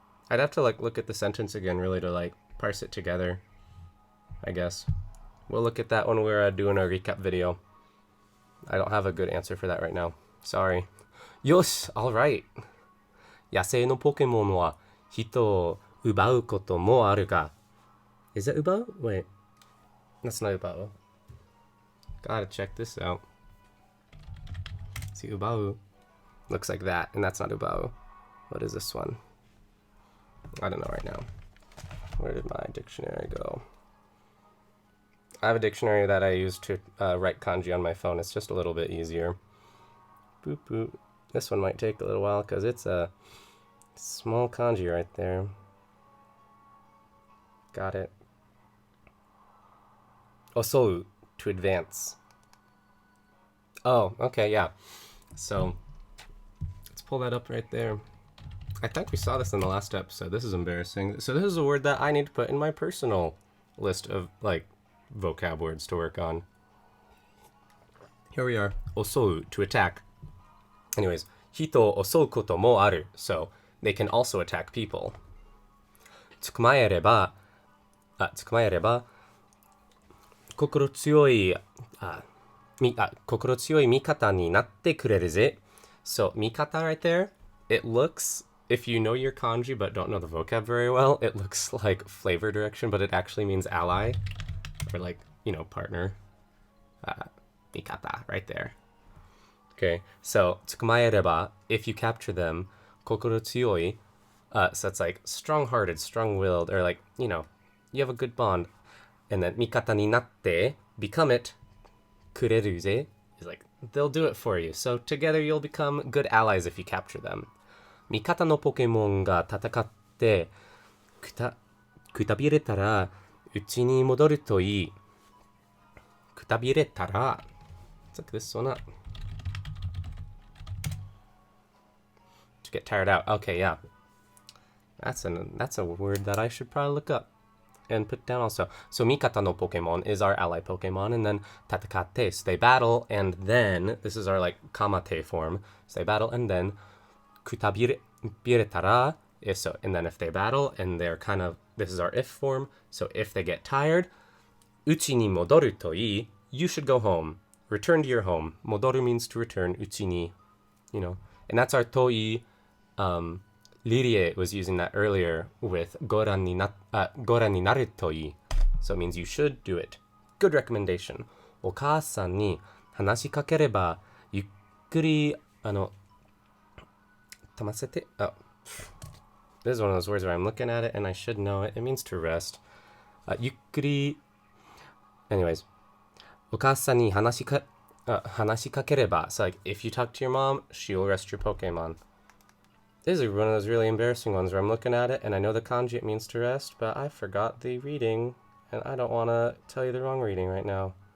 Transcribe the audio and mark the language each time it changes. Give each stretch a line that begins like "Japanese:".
English: I'd have to like look at the sentence again really to like parse it together, I guess. We'll look at that when we're doing our recap video. I don't have a good answer for that right now. Sorry. Yosh! Alright.
Japanese: 野生のポケモンは人を奪うこともあるが.
English: Is it 奪う?Wait. That's not 奪う. Gotta check this out. See, ubao looks like that, and that's not ubao. What is this one? I don't know right now. Where did my dictionary go? I have a dictionary that I use to write kanji on my phone. It's just a little bit easier. Boop, boop. This one might take a little while because it's a small kanji right there. Got it. Osou, to advance. Oh, okay, yeah. So, let's pull that up right there. I think we saw this in the last episode. This is embarrassing. So this is a word that I need to put in my personal list of, like, vocab words to work on. Here we are. Osou, to attack. Anyways,
Japanese: hito osou koto mo aru.
English: So, they can also attack people.
Japanese: Tsukumaereba, 心強い心強い味方になってくれるぜ.
English: So, 味方 right there, it looks, if you know your kanji but don't know the vocab very well, it looks like flavor direction, but it actually means ally, or like, partner. 味方 right there. Okay, so 捕まえれば if you capture them, 心強い, so it's like strong-hearted, strong-willed, or like, you have a good bond. And then
Japanese: 味方になって
English: become it,
Japanese: くれるぜ
English: is like, they'll do it for you. So together you'll become good allies if you capture them.
Japanese: 味方のポケモンが戦ってくたびれたらうちに戻るといい。
English: くたびれたら let's look this one up. To get tired out. Okay, yeah. That's a word that I should probably look up and put down also. So
Japanese: Mikata no Pokemon
English: is our ally Pokemon, and then Tatakate, so they battle, and then this is our like Kamate form. So they battle, and then Kutabiretara, if so, and then if they battle and they're kind of, this is our if form. So if they get tired,
Japanese: Uchi ni modoru to ii,
English: you should go home. Return to your home. Modoru means to return. Uchi ni, and that's our toi. Lirie was using that earlier with
Japanese: goran ni naru to ii.
English: So it means you should do it. Good recommendation.
Japanese: お母さんに話しかければゆっくりたませて Oh.
English: This is one of those words where I'm looking at it and I should know it. It means to rest. ゆっくり Anyways.
Japanese: お母さんに話しかければ
English: So like, if you talk to your mom, she will rest your Pokemon. This is one of those really embarrassing ones where I'm looking at it and I know the kanji it means to rest, but I forgot the reading and I don't want to tell you the wrong reading right now.